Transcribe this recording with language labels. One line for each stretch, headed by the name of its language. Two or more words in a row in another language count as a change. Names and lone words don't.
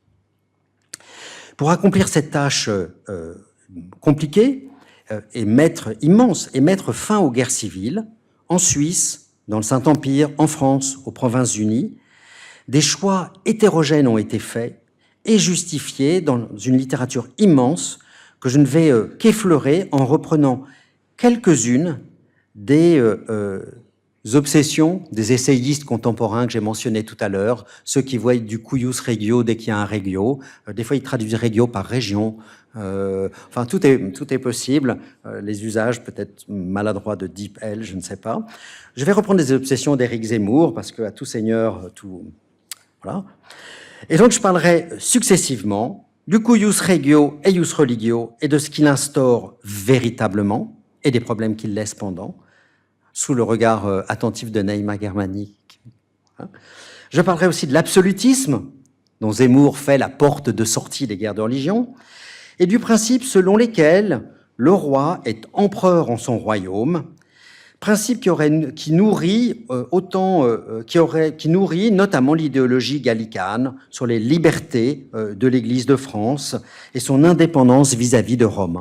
French: Pour accomplir cette tâche compliquée et immense, et mettre fin aux guerres civiles, en Suisse, dans le Saint-Empire, en France, aux Provinces-Unies, des choix hétérogènes ont été faits et justifiés dans une littérature immense que je ne vais qu'effleurer en reprenant quelques-unes des obsessions des essayistes contemporains que j'ai mentionnés tout à l'heure, ceux qui voient du
Latin: cuius regio
French: dès qu'il y a un regio, des fois ils traduisent regio par région, enfin tout est possible, les usages peut-être maladroits de Deep L, je ne sais pas. Je vais reprendre des obsessions d'Éric Zemmour, parce qu'à tout seigneur, tout... Voilà. Et donc je parlerai successivement du
Latin: cuius regio et ius religio
French: et de ce qu'il instaure véritablement et des problèmes qu'il laisse pendant, sous le regard attentif de Neima Germanique. Je parlerai aussi de l'absolutisme, dont Zemmour fait la porte de sortie des guerres de religion, et du principe selon lequel le roi est empereur en son royaume, principe qui nourrit notamment l'idéologie gallicane sur les libertés de l'Église de France et son indépendance vis-à-vis de Rome.